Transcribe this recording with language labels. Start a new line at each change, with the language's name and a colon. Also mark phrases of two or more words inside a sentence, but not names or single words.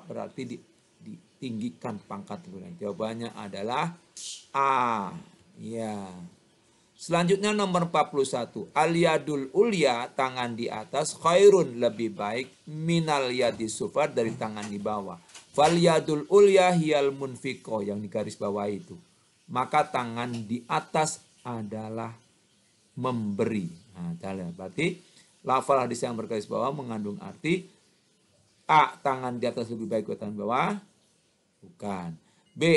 Indonesian: Berarti ditinggikan pangkat. Jawabannya adalah A. Ya. Selanjutnya nomor 41.
Arabic: اليد العليا,
Indonesian: tangan di atas, khairun, lebih baik,
Arabic: من اليد السفلى,
Indonesian: dari tangan di bawah.
Arabic: فاليد العليا هي المنفقة,
Indonesian: yang di garis bawah itu. Maka tangan di atas adalah memberi. Nah, berarti lafal hadis yang bergaris bawah mengandung arti A. Tangan di atas lebih baik dari tangan di bawah. Bukan. B.